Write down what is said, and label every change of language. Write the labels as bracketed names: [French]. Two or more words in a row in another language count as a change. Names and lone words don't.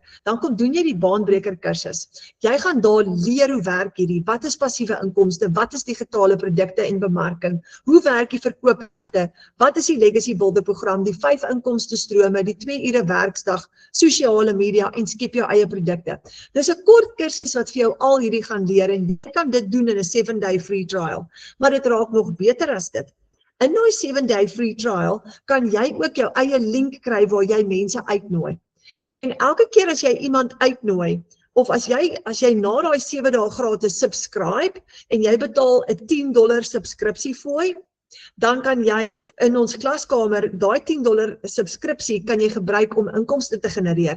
[Afrikaans] Dan kom doen jy die baanbreker kursus. Jy gaan daar leer hoe werk hierdie, wat is passiewe inkomste, wat is digitale produkte en bemarking, hoe werk die verkoop, wat is die Legacy Builder program, die 5 inkomste strome, die 2 ure werksdag, sosiale media en skep jou eie produkte. Dis 'n kort kursus wat vir jou al hierdie gaan leer en jy kan dit doen in 'n 7-day [English] free trial. [Afrikaans] Maar dit raak nog beter as dit. In daai 7-day [English] free trial [Afrikaans] kan jy ook jou eie link kry waar jy mense uitnooi. En elke keer as jy iemand uitnooi, of as jy na daai 7 dae gratis subscribe en jy betaal 'n $10 subskripsiefooi, dan kan jy in ons klaskamer daai $10 subskripsie kan jy gebruik om inkomste te genereer.